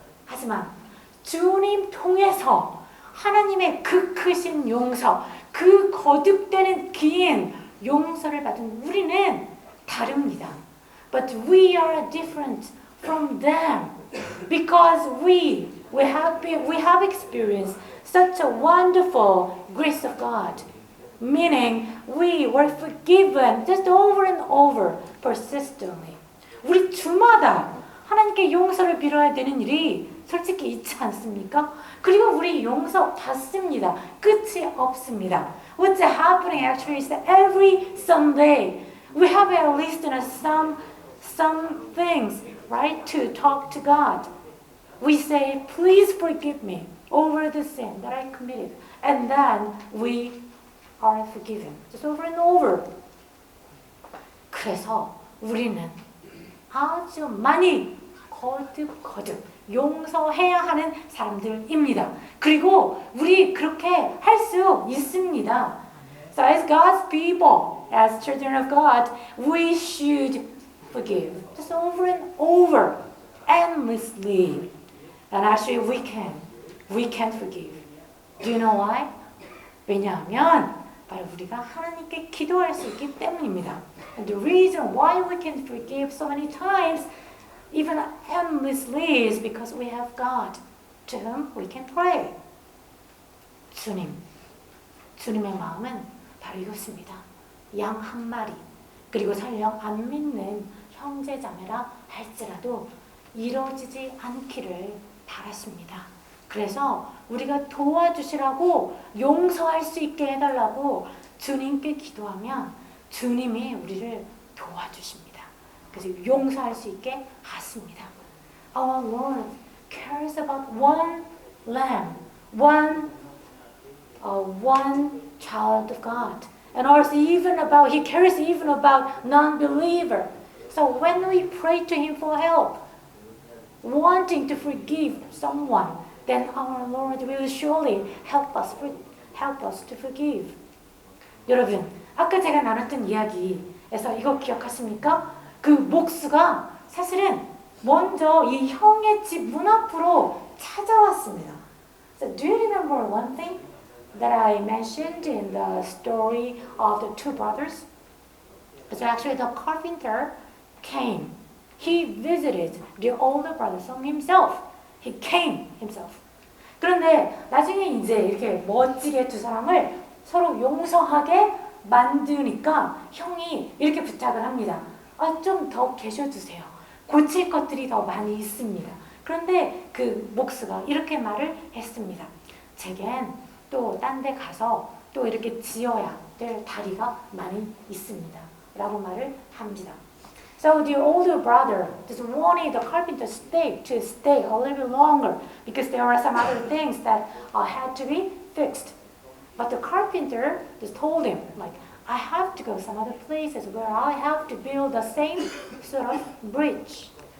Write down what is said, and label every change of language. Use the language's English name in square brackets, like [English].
[Korean] 하지만 주님 통해서 하나님의 그 크신 용서, 그 거듭되는 긴 용서를 받은 우리는 다릅니다. [English] But we are different from them because we have experienced such a wonderful grace of God. Meaning we were forgiven just over and over persistently. [Korean] 우리 주마다 하나님께 용서를 빌어야 되는 일이 솔직히 있지 않습니까? 그리고 우리 용서 받습니다. 끝이 없습니다. [English] What's happening actually is that every Sunday we have at least some things, right, to talk to God. We say, please forgive me over the sin that I committed. And then we are forgiven. Just over and over. [Korean] 그래서 우리는 아주 많이 거듭 용서해야 하는 사람들입니다. 그리고 우리 그렇게 할 수 있습니다. [English] So as God's people, as children of God, we should forgive. Just over and over, endlessly. And actually we can forgive. Do you know why? [Korean] 왜냐하면 바로 우리가 하나님께 기도할 수 있기 때문입니다. [English] And the reason why we can forgive so many times, even endlessly, is because we have God to whom we can pray. [Korean] 주님의 마음은 바로 이것입니다. 양 한 마리, 그리고 설령 안 믿는 형제 자매라 할지라도 이루어지지 않기를 바라십니다. 그래서 우리가 도와주시라고 용서할 수 있게 해달라고 주님께 기도하면 주님이 우리를 도와주십니다. 그래서 용서할 수 있게 하십니다. [English] Our Lord cares about one lamb, one one child of God. And also he cares even about non-believer. So when we pray to him for help, wanting to forgive someone, then our Lord will surely help us to forgive. [Korean] 여러분, 아까 제가 나눴던 이야기에서 이거 기억하십니까? 그 목수가 사실은 먼저 이 형의 집 문 앞으로 찾아왔습니다. [English] So do you remember one thing that I mentioned in the story of the two brothers? So actually the carpenter came. He visited the older brother from himself. He came himself. [Korean] 그런데 나중에 이제 이렇게 멋지게 두 사람을 서로 용서하게 만드니까 형이 이렇게 부탁을 합니다. 좀 더 계셔주세요. 고칠 것들이 더 많이 있습니다. 그런데 그 목수가 이렇게 말을 했습니다. 제겐 또 딴 데 가서 또 이렇게 지어야 될 다리가 많이 있습니다. 라고 말을 합니다. [English] So the older brother just wanted the carpenter to stay a little bit longer because there are some other things that had to be fixed. But the carpenter just told him, like, I have to go some other places where I have to build the same sort of bridge.